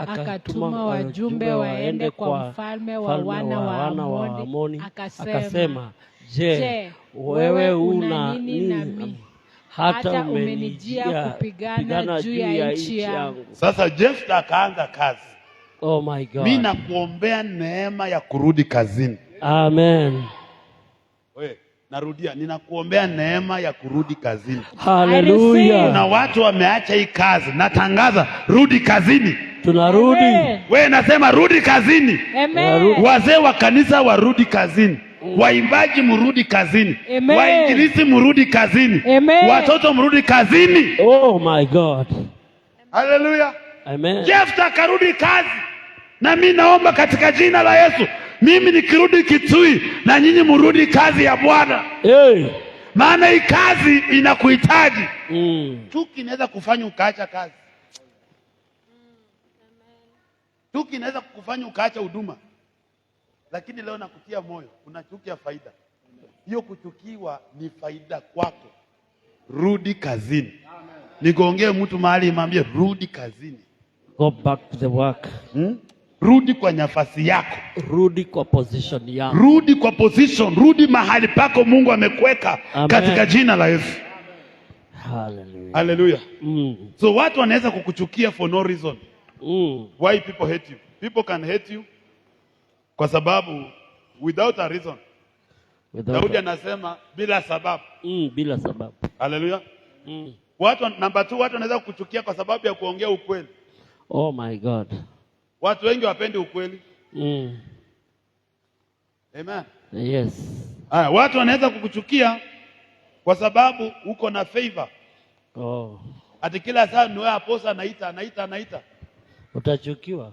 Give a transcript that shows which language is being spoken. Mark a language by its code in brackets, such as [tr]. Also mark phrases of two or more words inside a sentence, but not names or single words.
[sw] akatuma wajumbe waende kwa mfalme wa wana wa Amoni, akasema, je, wewe una nini nami hata umenijia kupigana juu ya nchi yangu? Sasa Yefta akaanza kazi. [en] Oh my God. [sw] Mimi nakuombea neema ya kurudi kazini. Amen. Wewe narudia, ninakuombea neema ya kurudi kazini. Haleluya. Na watu wameacha hii kazi, natangaza rudi kazini. Tunarudi. Wewe nasema rudi kazini. Amen. Wazee wa kanisa warudi kazini. Waimbaji mrudi kazini. Wainjilisti mrudi kazini. Watoto mrudi kazini. [en] Oh my God. [sw] Haleluya. Amen. Yefta karudi kazi. Na mimi naomba katika jina la Yesu, mimi nikirudi Kitui na nyinyi mrudi kazi ya Bwana. Maana hii kazi inakuhitaji. Chuki inaweza kufanya ukaacha kazi. Chuki inaweza kukufanya ukaacha huduma. Lakini leo nakutia moyo, kuna chuki ya faida. Hiyo kuchukiwa ni faida kwako. Rudi kazini. Nigongee mtu mahali imwambie rudi kazini. [en] Go back to the work. [sw] Rudi kwa nafasi yako. Rudi kwa position yako. Rudi kwa position, rudi mahali pako Mungu amekuweka katika jina la Yesu. Hallelujah. Hallelujah. So watu wanaweza kukuchukia [en] for no reason. Why people hate you? People can hate you [sw] kwa sababu [en] without a reason. [sw] Daudi anasema bila sababu. Bila sababu. Hallelujah. Watu number 2, watu wanaweza kukuchukia kwa sababu ya kuongea ukweli. [en] Oh my God. [sw] Watu wengi wapendi ukweli. Amen. Yes. Watu wanaweza kukuchukia kwa sababu uko na favor. Ati kila saa ni wewe aposa anaita. Utachukiwa.